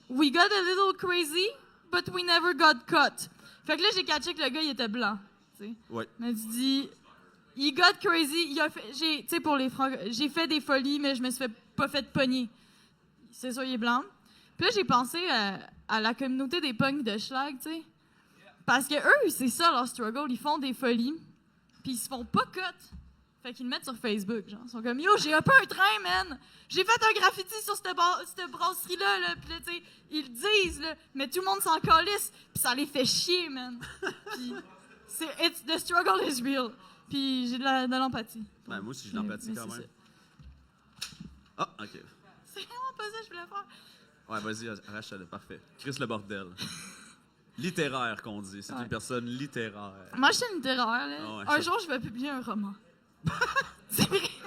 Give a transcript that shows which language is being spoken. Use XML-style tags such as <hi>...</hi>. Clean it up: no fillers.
<en>We got a little crazy, but we never got caught.</en> <fr>Fait que là, j'ai catché que le gars, il était blanc. T'sais. ouais. Mais tu dis,</fr> <en>he got crazy.</en> <fr>Tu sais, pour les francs, j'ai fait des folies, mais je me suis pas fait pogner. C'est ça, il est blanc. Puis là, j'ai pensé à la communauté des punks de Schlag, tu sais. Parce que eux, c'est ça leur struggle. Ils font des folies, puis ils se font pas cut. Fait qu'ils le mettent sur Facebook, genre. Ils sont comme, yo, j'ai un peu un train, man. J'ai fait un graffiti sur cette brasserie-là, là. Puis là, tu sais, ils le disent, là. Mais tout le monde s'en calisse. Puis ça les fait chier, man.</fr> <en>Puis the struggle is real.</en> <fr>Puis j'ai de l'empathie. Ben, moi aussi, j'ai de l'empathie quand même. Ah, OK. C'est vraiment pas ça que je voulais faire. Ouais, vas-y, arrache-le. Parfait. Chris le bordel. Littéraire qu'on dit. C'est une personne littéraire. Moi, je suis une littéraire, là. Ah ouais, un jour, je vais publier un roman. C'est vrai.</fr>